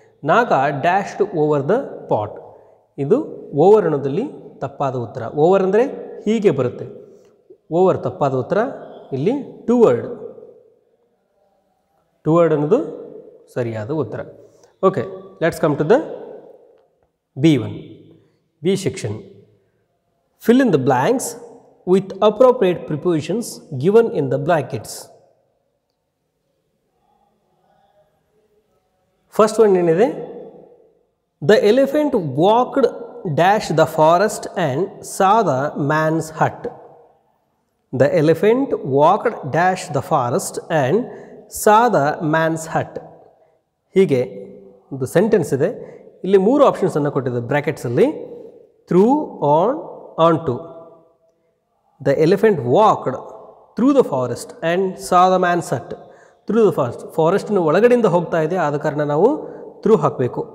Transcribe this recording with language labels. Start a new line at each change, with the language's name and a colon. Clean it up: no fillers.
English: Naga dashed over the pot.
Kannada: ಇದು over ಅನ್ನೋದಲ್ಲಿ ತಪ್ಪಾದ ಉತ್ತರ. ಓವರ್ ಅಂದರೆ ಹೀಗೆ ಬರುತ್ತೆ, ಓವರ್ ತಪ್ಪಾದ ಉತ್ತರ. ಇಲ್ಲಿ ಟುವರ್ಡ್, ಟುವರ್ಡ್ ಅನ್ನೋದು ಸರಿಯಾದ ಉತ್ತರ.
English: Okay, let's come to the B1, B section. Fill in the blanks with appropriate prepositions given in the brackets. First one
Kannada: ಏನಿದೆ?
English: The elephant walked dash the forest and saw the man's hut. The elephant walked dash the forest and saw the man's hut.
Kannada: ಹೀಗೆ ಒಂದು sentence ಇದೆ. ಇಲ್ಲಿ 3 ಆಪ್ಷನ್ಸನ್ನು ಕೊಟ್ಟಿದೆ ಬ್ರ್ಯಾಕೆಟ್ಸಲ್ಲಿ. Through, on, on to.
English: The elephant walked through the forest and saw the man's hut. Through the forest,
Kannada: ಫಾರೆಸ್ಟ್ನ ಒಳಗಡೆಯಿಂದ ಹೋಗ್ತಾ ಇದೆ, ಆದ ಕಾರಣ ನಾವು ಥ್ರೂ ಹಾಕಬೇಕು.